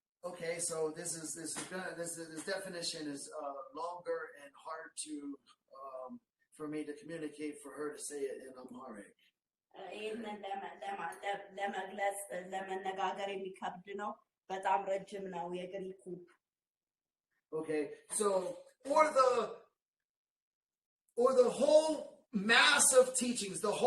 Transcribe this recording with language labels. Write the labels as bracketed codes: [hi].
[en] Okay, so this definition is longer and hard to for me to communicate, for her to say it in Amharic. [am] ይህንን ለመግለጽ ለመነጋገር የሚከብድ ነው። በጣም ረጅም ነው የግሪኩ። [en] Okay, so or the whole mass of teachings,